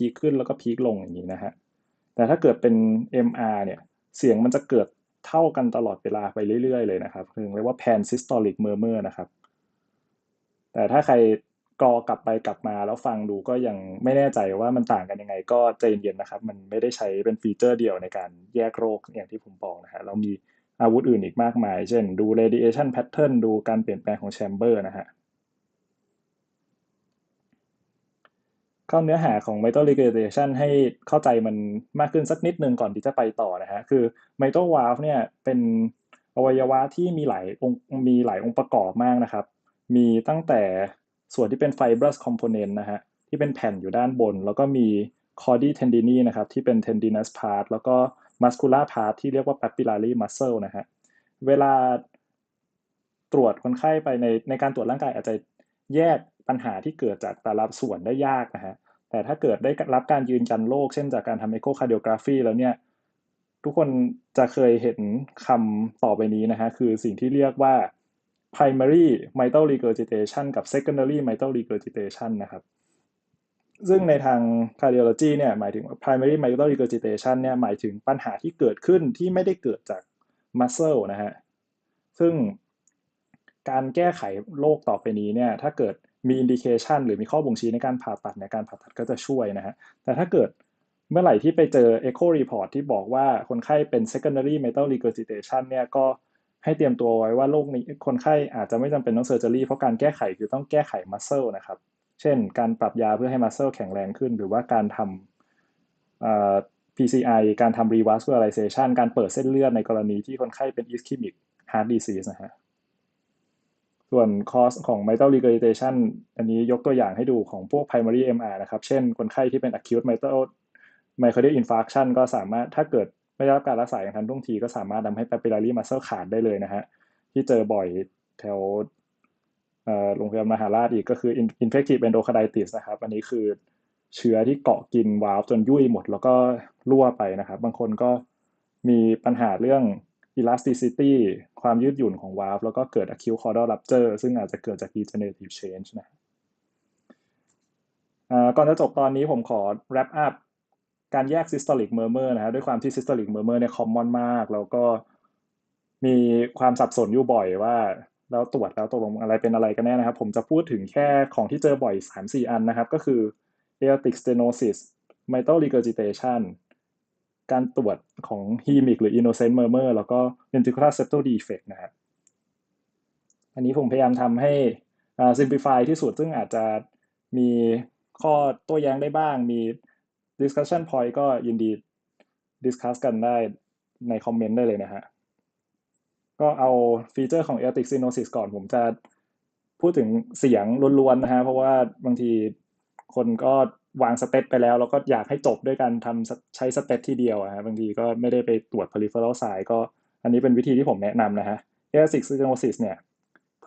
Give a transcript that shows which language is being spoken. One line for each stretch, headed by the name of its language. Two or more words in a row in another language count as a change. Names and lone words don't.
Thai: คขึ้นแล้วก็พีคลงอย่างนี้นะฮะแต่ถ้าเกิดเป็น MR เนี่ยเสียงมันจะเกิดเท่ากันตลอดเวลาไปเรื่อยๆเลยนะครับเรียกว่า
English: pan systolic murmur
Thai: นะครับแต่ถ้าใครกรอกลับไปกลับมาแล้วฟังดูก็ยังไม่แน่ใจว่ามันต่างกันยังไงก็ใจเย็นๆนะครับมันไม่ได้ใช้เป็นฟีเจอร์เดียวในการแยกโรคอย่างที่ผมบอกนะฮะเรามีอาวุธอื่นอีกมากมายเช่นดู
English: radiation pattern
Thai: ดูการเปลี่ยนแปลงของ chamber นะฮะ เข้าเนื้อหาของ
English: metal regurgitation
Thai: ให้เข้าใจมันมากขึ้นสักนิดนึงก่อนที่จะไปต่อนะฮะคือ
English: metal valve
Thai: เนี่ยเป็นอวัยวะที่มีหลายองค์ประกอบมากนะครับมีตั้งแต่ส่วนที่เป็น
English: fibrous component
Thai: นะฮะที่เป็นแผ่นอยู่ด้านบนแล้วก็มี
English: chordae tendineae
Thai: นะครับที่เป็น
English: tendinous part
Thai: แล้วก็
English: muscular part
Thai: ที่เรียกว่า
English: papillary muscle
Thai: นะฮะเวลาตรวจคนไข้ไปในการตรวจร่างกายอาจจะแยกปัญหาที่เกิดจากแต่ละส่วนได้ ยากนะฮะแต่ถ้าเกิดได้รับการยืนยันโรคเช่นจากการทำ echocardiography แล้วเนี่ยทุกคนจะเคยเห็นคำต่อไปนี้นะฮะคือสิ่งที่เรียกว่า
English: primary mitral regurgitation
Thai: กับ
English: secondary mitral regurgitation
Thai: นะครับซึ่งในทาง cardiology เนี่ยหมายถึง
English: primary mitral regurgitation
Thai: เนี่ยหมายถึงปัญหาที่เกิดขึ้นที่ไม่ได้เกิดจาก muscle นะฮะซึ่งการแก้ไขโรคต่อไปนี้เนี่ยถ้าเกิดมี indication หรือมีข้อบ่งชี้ในการผ่าตัดเนี่ยการผ่าตัดก็จะช่วยนะฮะแต่ถ้าเกิดเมื่อไหร่ที่ไปเจอ
English: echo report
Thai: ที่บอกว่าคนไข้เป็น
English: secondary mitral regurgitation
Thai: เนี่ยก็ให้เตรียม ตัวไว้ว่าโรคนี้คนไข้อาจจะไม่จำเป็นต้องเซอร์เจอรี่เพราะการแก้ไขคือต้องแก้ไข muscle นะครับเช่นการปรับยาเพื่อให้ muscle แข็งแรงขึ้นหรือว่าการทำPCI การทำ revascularization การเปิดเส้นเลือดในกรณีที่คนไข้เป็น
English: ischemic heart disease
Thai: นะฮะ ส่วน cause ของ
English: mitral regurgitation
Thai: อันนี้ยกตัวอย่างให้ดูของพวก
English: primary MR
Thai: นะครับเช่นคนไข้ที่เป็น
English: acute mitral myocardial infarction
Thai: ก็สามารถถ้าเกิดไม่ได้รับการรักษาอย่างทันท่วงทีก็สามารถทำให้
English: papillary muscle
Thai: ขาดได้เลยนะฮะที่เจอบ่อยแถวโรงพยาบาลมหาราชอีกก็คือ
English: infective endocarditis
Thai: นะครับอันนี้คือเชื้อที่เกาะกินวาล์วจนยุ่ยหมดแล้วก็รั่วไปนะครับบางคนก็มีปัญหาเรื่อง elasticity ความยืดหยุ่นของวาล์วแล้วก็เกิด
English: acute caudal rupture
Thai: ซึ่งอาจจะเกิดจาก
English: degenerative change
Thai: นะ ก่อนจะจบตอนนี้ผมขอ
English: wrap up
Thai: การแยก
English: systolic murmur
Thai: นะฮะด้วยความที่
English: systolic murmur
Thai: เนี่ย common มากแล้ว ก็มีความสับสนอยู่บ่อยว่าแล้วตรวจแล้วตกลงอะไรเป็นอะไรกันแน่นะครับผมจะพูดถึงแค่ของที่เจอบ่อย 3-4 อันนะครับก็คือ
English: aortic stenosis mitral regurgitation
Thai: การตรวจของ hemic หรือ
English: innocent murmur
Thai: แล้วก็
English: ventricular septal defect
Thai: นะครับอันนี้ผมพยายามทำให้simplify ที่สุดซึ่งอาจจะมีข้อโต้แย้งได้บ้างมี
English: discussion point
Thai: ก็ยินดี discuss กันได้ในคอมเมนต์ได้เลยนะฮะ ก็เอาฟีเจอร์ของ
English: Aortic Stenosis
Thai: ก่อนผมจะพูดถึงเสียงล้วนๆนะฮะเพราะว่าบางทีคนก็วางสเต็ปไปแล้วแล้วก็อยากให้จบด้วยการทำใช้สเต็ปที่เดียวอะฮะบางทีก็ไม่ได้ไปตรวจ
English: peripheral side
Thai: ก็อันนี้เป็นวิธีที่ผมแนะนำนะฮะ
English: Aortic Stenosis
Thai: เนี่ยพื้